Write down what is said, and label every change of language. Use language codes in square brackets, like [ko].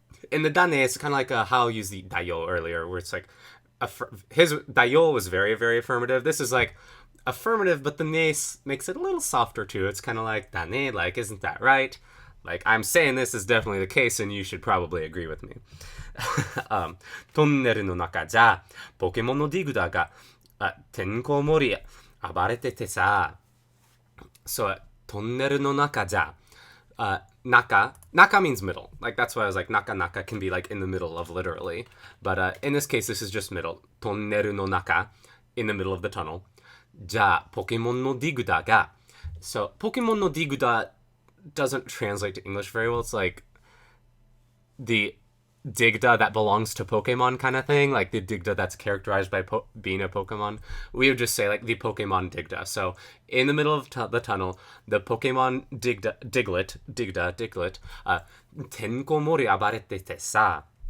[en] In the dane, it's kind of like how I used the dayo earlier, where it's like, his dayo was very, very affirmative. This is like affirmative, but the ne makes it a little softer too. It's kind of like, dane, like, isn't that right? Like, I'm saying this is definitely the case, and you should probably agree with me. [ja] トンネルの中じゃ、ポケモンのディグダが、てんこ盛り暴れててさ。 [en] So, [ja] トンネルの中じゃ、 [en] naka means middle. Like, that's why I was like, naka naka can be like in the middle of literally. But in this case, this is just middle. トンネルの中, in the middle of the tunnel. [ja] じゃあ、ポケモンのディグダが. [en] So, ポケモンのディグダ doesn't translate to English very well. It's like the Digda that belongs to Pokemon kind of thing, like the Digda that's characterized by being a Pokemon. We would just say like the Pokemon Digda. So in the middle of the tunnel, the Pokemon Diglett, [ja] Tenko mori abarete te sa.